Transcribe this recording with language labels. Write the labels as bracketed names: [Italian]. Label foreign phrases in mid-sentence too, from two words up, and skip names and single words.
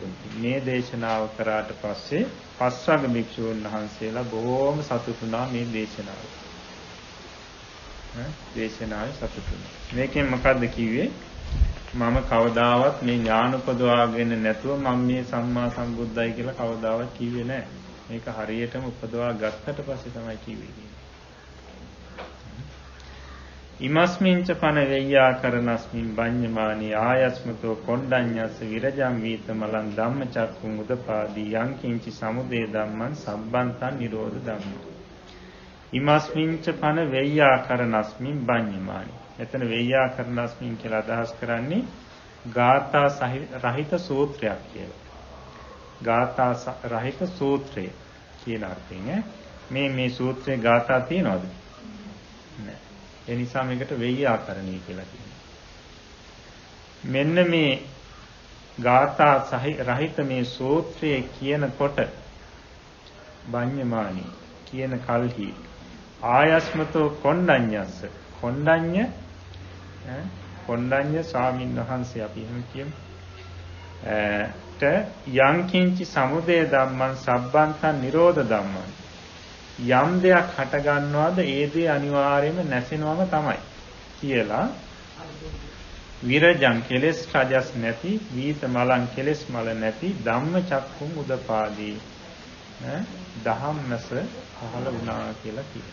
[Sinhala] මේ දේශනාව කරාට පස්සේ පස්වග භික්ෂූන් වහන්සේලා බොහෝම සතුටුනා මේ දේශනාව. දේශනාවේ සතුටුනා. මේකෙන් මොකද්ද කිව්වේ? මම කවදාවත් මේ ඥාන උපදවාගෙන නැතුව මම මේ සම්මා සම්බුද්ධයි කියලා කවදාවත් කිව්වේ නැහැ. මේක හරියටම උපදවා ගත්තට පස්සේ තමයි කිව්වේ. [Pali] ඉමස්මින්ච පන වෙය්‍යා කරනස්මින් බඤ්ඤමානී ආයස්මතෝ කොණ්ඩඤ්ඤස්ස විරජං වීතමලං ධම්මචක්කුං උදපාදී යං කිංචි සමුදය ධම්මං සම්බන්තං නිරෝධ ධම්මං. ඉමස්මින්ච පන වෙය්‍යා කරනස්මින් බඤ්ඤමානී. [Sinhala] එතන [Pali] වෙය්‍යා කරනස්මින් [Sinhala] කියලා අදහස් කරන්නේ ගාථා රහිත සූත්‍රයක් කියලා. ගාථා රහිත සූත්‍රය කියන අර්ථයෙන් මේ සූත්‍රයේ ගාථා තියනවද? නැහැ. ඒ නිසා මේකට වෙය්‍යාකරණී කියලා කියනවා. මෙන්න මේ ගාථා රහිත මේ සූත්‍රයේ කියනකොට බඤ්ඤමානී කියන කල්හි [Pali] ආයස්මතෝ කොණ්ඩඤ්ඤස්ස [Sinhala] කොණ්ඩඤ්ඤ ස්වාමීන් වහන්සේ අපි එහෙම කියමු. [Pali] යං කිංචි සමුදය ධම්මං සබ්බන්තං නිරෝධ ධම්මං. [Sinhala] යම් දෙයක් හට ගන්නවාද ඒ දේ අනිවාර්යයෙන්ම නැසෙනවම තමයි කියලා විරජං කෙලස් රජස් නැති [Pali] වීත මලං [Sinhala] කෙලස් මල නැති [Pali] ධම්ම චක්කුම් උදපාදී [Sinhala] දහම්නස පහළ වුණා කියලා කියනවා.